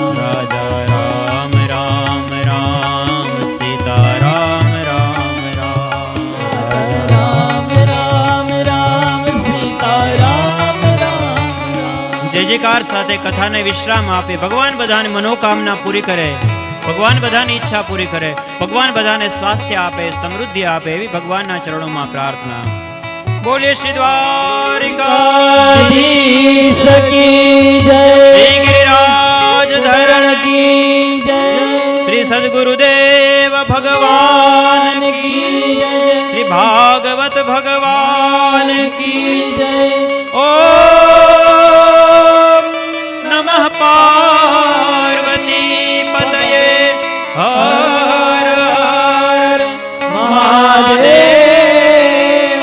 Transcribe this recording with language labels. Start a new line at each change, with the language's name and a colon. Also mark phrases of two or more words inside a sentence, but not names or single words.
Hindi: राजा राम राम राम सीता राम राम राम। राजा राम राम राम सीता राम राम राम।
Gujarati: જય જયકાર સાથે કથાને વિશ્રામ આપે। ભગવાન બધાની મનોકામના પૂરી કરે, ભગવાન બધાની ઈચ્છા પૂરી કરે, ભગવાન બધાને સ્વાસ્થ્ય આપે, સમૃદ્ધિ આપે એવી ભગવાનના ચરણોમાં પ્રાર્થના। બોલીએ શ્રી દ્વારિકાધીશ
Hindi: धीश की जय। શ્રી ગિરિરાજ ધરણ की जय। श्री सद्गुरुदेव भगवान की, जय। श्री भागवत भगवान की। जय। ओम नमः पार्वती पतये हर हर महादेव।